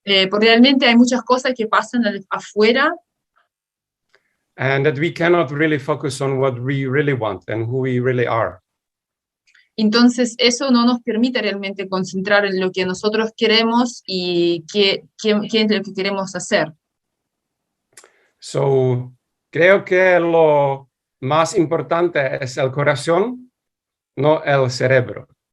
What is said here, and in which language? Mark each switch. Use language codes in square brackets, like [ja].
[es] Porque realmente hay muchas cosas que pasan afuera. [en] And that we cannot really focus on what we really want and who we really are. [es] Entonces eso no nos permite realmente concentrar en lo que nosotros queremos y qué es lo que queremos hacer. So, creo que lo más importante es el corazón, no el cerebro.